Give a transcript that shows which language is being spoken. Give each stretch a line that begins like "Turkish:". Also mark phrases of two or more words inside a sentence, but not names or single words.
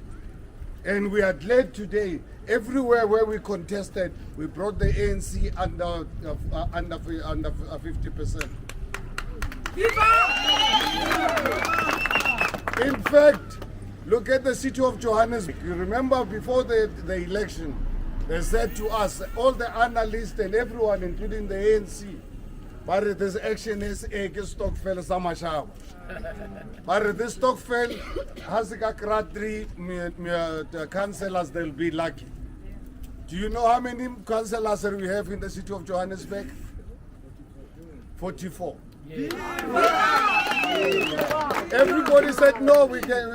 English: And we are glad today, everywhere where we contested, we brought the ANC under 50%. In fact, look at the city of Johannesburg. You remember before the election, They said to us, all the analysts and everyone, including the ANC, but this ActionSA
Southern Sotho: ke stokvel sa mashaba.
English: But this stokvel has got 3 councillors, they'll be lucky. Do you know how many councillors we have in the city of Johannesburg? 44. Everybody said no, we can.